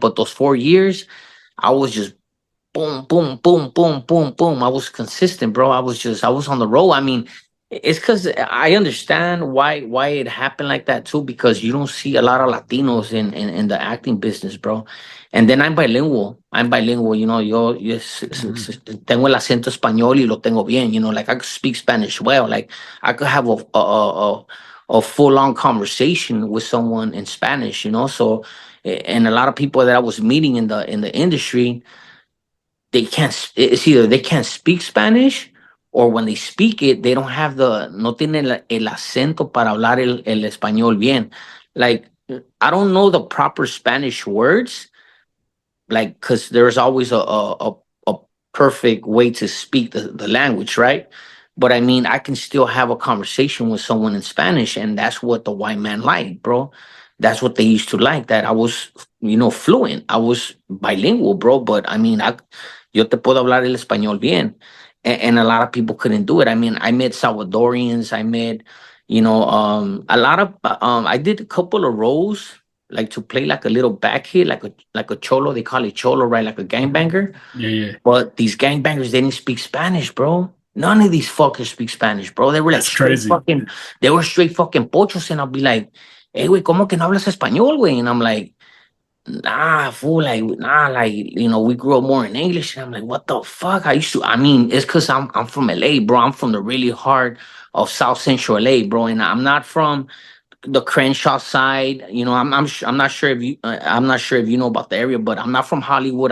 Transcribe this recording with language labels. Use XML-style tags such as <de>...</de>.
<en>But those 4 years, I was just boom, boom, boom, boom, boom, boom. I was consistent, bro. I was on the roll. I mean, it's because I understand why it happened like that too, because you don't see a lot of Latinos in the acting business, bro. And then I'm bilingual. Yo Hmm.</en> <es>tengo el acento español y lo tengo bien.</es> <en>Like I could speak Spanish well. Like I could have a full on conversation with someone in Spanish. So, and a lot of people that I was meeting in the industry, they can't it's either they can't speak Spanish, or when they speak it, they don't have the</en> <es>no tienen el acento para hablar el español bien.</es> <en>Like I don't know the proper Spanish words, like, because there's always a perfect way to speak the language, right? But I mean, I can still have a conversation with someone in Spanish, and that's what the white man like, bro. That's what they used to like, that I was, fluent. I was bilingual, bro. But I mean,</en> <es>yo te puedo hablar el español bien.</es> <en>And a lot of people couldn't do it. I mean, I met Salvadorians. I met, a lot of, I did a couple of roles, like to play like a little back hit, like a cholo. They call it cholo, right? Like a gangbanger. Yeah, yeah. But these gangbangers, they didn't speak Spanish, bro. None of these fuckers speak Spanish, bro. They were like That's straight crazy. fucking, they were straight fucking pochos. And I'll be like,</en> <es>hey, güey, ¿cómo que no hablas español, güey?</es> <en>And I'm like, nah, fool, like, nah, like, we grew up more in English. And I'm like, what the fuck? I mean, it's because I'm from LA, bro. I'm from the really heart of South Central LA, bro. And I'm not from the Crenshaw side. I'm not sure if I'm not sure if you know about the area, but I'm not from Hollywood.</en>